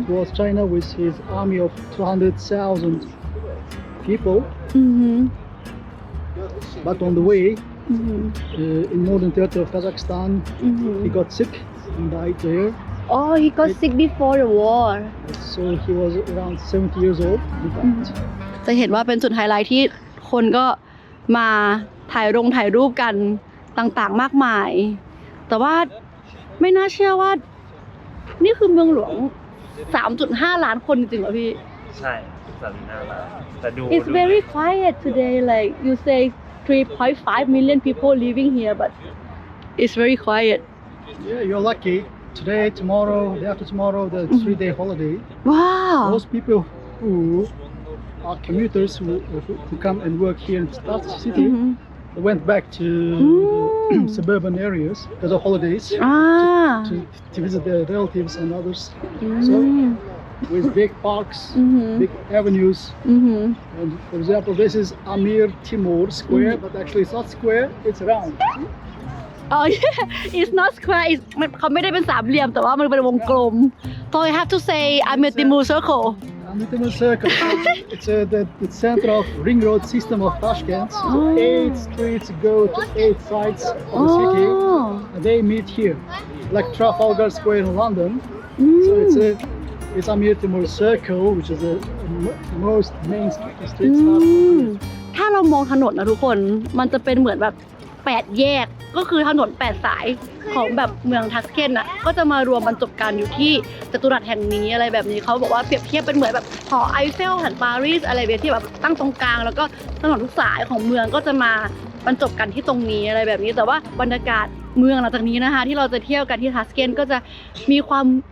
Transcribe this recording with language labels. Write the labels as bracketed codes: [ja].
[en] towards China with his army of 200,000 people. [th] อือหือ [en] But on the way, [th] อือหือ [en] in northern territory of Kazakhstan, [th] อือหือ [en] he got sick and died there. Oh he got sick before the war So he was around 70 years old. He died. [th] จะเห็นว่าเป็นจุดไฮไลท์ที่คนก็มาถ่ายรูปกันต่างๆมากมาย แต่ว่าไม่น่าเชื่อว่า นี่คือเมืองหลวง 3.5 ล้านคนจริงๆเหรอพี่ ใช่สันน่ารักแต่ดู [en] It's very quiet today like you say 3.5 million people living here but it's very quiet Yeah, you're lucky. Today, tomorrow, day after tomorrow, the 3-day holiday. [th] ว้าว [en] Most people who are commuters who come and work here in Start City they went back to the suburban areas because of holidays [th] อ่า [en] to visit their relatives and others. So with big parks, big avenues. [th] อือหือ [en] And for example, this is Amir Timur Square, but actually it's not square, it's round. Oh yeah, it's not square. [th] เขาไม่ได้เป็นสามเหลี่ยมแต่ว่ามันเป็นวงกลม [en] So I have to say Amir Timur Circle. Amir Timur Circle. It's the center of ring road system of Tashkent. So 8 streets go to 8 sides of the city, and they meet here, like Trafalgar Square in London. So it's Amir Timur Circle, which is the most main street start. [th] ถ้าเรามองถนนนะทุกคน มันจะเป็นเหมือนแบบ8แยก ก็คือถนน8สายของแบบเมืองทัสเคนน่ะ ก็จะมารวมบรรจบกันอยู่ที่จัตุรัสแห่งนี้อะไรแบบนี้เขาบอกว่าเปรียบเทียบเป็นเหมือนแบบหอไอเฟลแห่งปารีสอะไรแบบที่แบบตั้งตรงกลางแล้วก็ถนนทุกสายของเมืองก็จะมาบรรจบกันที่ตรงนี้อะไรแบบนี้ แต่ว่าบรรยากาศเมืองหลังจากนี้นะคะที่เราจะเที่ยวกันที่ทัสเคนก็จะมีความ